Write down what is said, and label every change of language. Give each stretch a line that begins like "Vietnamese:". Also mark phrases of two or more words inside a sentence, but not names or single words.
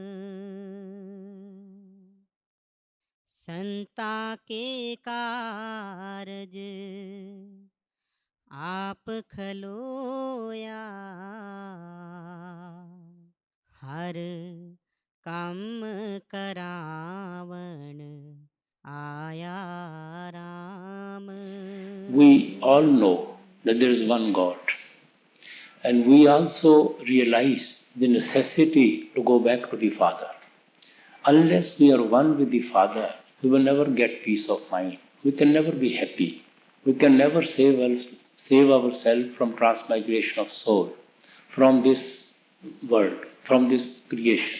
Punjabi: ਸੰਤਾ ਕੇ ਕਾਰਜ ਆਪ ਖਲੋਇਆ ਹਰ ਕਾਮ ਕਰਾਵਣ ਆਇਆ ਰਾਮ।
English: we all know that there is one God. And we also realize the necessity to go back to the Father. Unless we are one with the Father, we will never get peace of mind. We can never be happy. We can never save ourselves from transmigration of soul, from this world, from this creation.